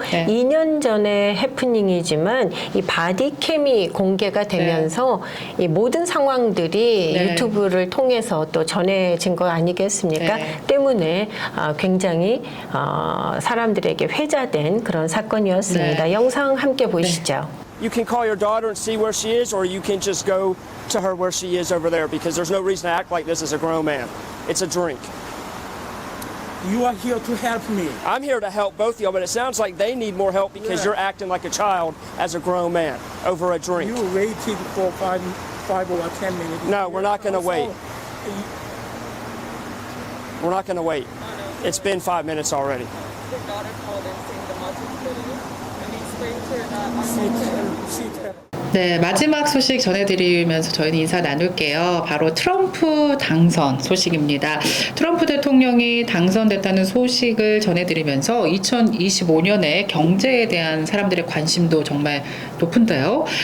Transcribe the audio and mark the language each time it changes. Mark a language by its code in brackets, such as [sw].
[ko] 2년 전의 해프닝이지만 이 바디캠이 공개가 되면서 이 모든 상황들이 유튜브를 통해서 또 전해진 거 아니겠습니까? 때문에 굉장히 사람들에게 회자된 그런 사건이었습니다. 영상 함께 보시죠. [en] You can call your daughter and see where she is, or you can just go to her where she is over there, because there's no reason to act like this as a grown man. It's a drink. You are here to help me. I'm here to help both of y'all, but it sounds like they need more help because you're acting like a child as a grown man over a drink. You waited for five or 10 minutes. No, we're not going to wait. We're not going to wait. It's been 5 minutes already. Your daughter called in saying the multiplicator. And we explained to her that She tell. [ko] 네, 마지막 소식 전해드리면서 저희는 인사 나눌게요. 바로 트럼프 당선 소식입니다. 트럼프 대통령이 당선됐다는 소식을 전해드리면서 2025년에 경제에 대한 사람들의 관심도 정말 높은데요.